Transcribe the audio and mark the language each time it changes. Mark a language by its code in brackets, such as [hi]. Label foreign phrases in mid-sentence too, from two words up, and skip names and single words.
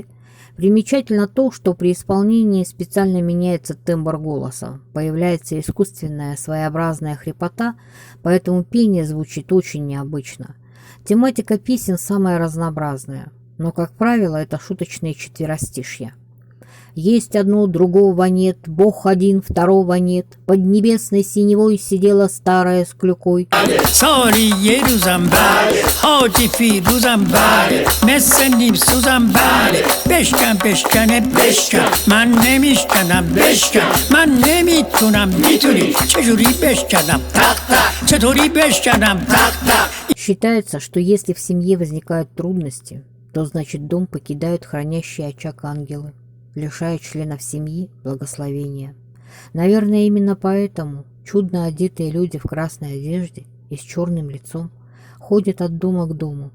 [ru] Примечательно то, что при исполнении специально меняется тембр голоса, появляется искусственная своеобразная хрипота, поэтому пение звучит очень необычно. Тематика песен самая разнообразная, но, как правило, это шуточные четверостишья. Есть одно, другого нет, Бог один, второго нет. Под небесной синевой сидела старая с клюкой. [fa] سالی یه روزم بله حاجی فیروزم بله مثل نیم سوزم بله بشکنه بشکن من نمیشکنم بشکن من نمیتونم میتونی چجوری بشکنم تق تق چطوری بشکنم تق تق. [ru] Считается, что если в семье возникают трудности, то значит дом покидают хранящие очаг ангелы, лишая членов семьи благословения. Наверное, именно поэтому чудно одетые люди в красной одежде и с черным лицом ходят от дома к дому.